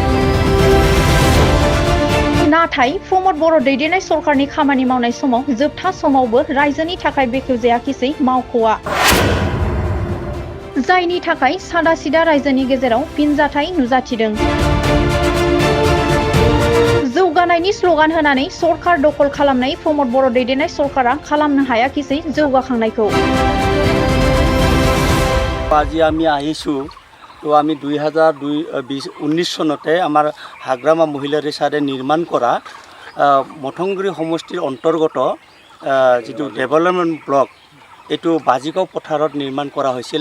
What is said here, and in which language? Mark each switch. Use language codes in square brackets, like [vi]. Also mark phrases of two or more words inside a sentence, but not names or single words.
[brx] नाथाय प्रमद बर' दैदेननाय सरकारनि खामानि मावनाय समाव जोबथा समावबो रायजोनि थाखाय बेखेवजायाखिसै मावख'आ। जायनि थाखाय सादा सिदा रायजोनि गेजेराव फिनजाथाय नुजाथिदों। जौगानायनि स्ल'गान होनानै सरकार दखल खालामनाय प्रमद बर' दैदेननाय सरकारा खालामनो हायाखिसै जौगाखांनायखौ। [as] আজি আমি আহিছোঁ তো আমি 2019 চনতে আমাৰ হাগ্ৰামা মহিলাৰ চাৰে নিৰ্মাণ কৰা মথংগুৰি সমষ্টিৰ অন্তৰ্গত যিটো ডেভেলপমেণ্ট ব্লক এইটো বাজিগাঁও পথাৰত নিৰ্মাণ কৰা হৈছিলে।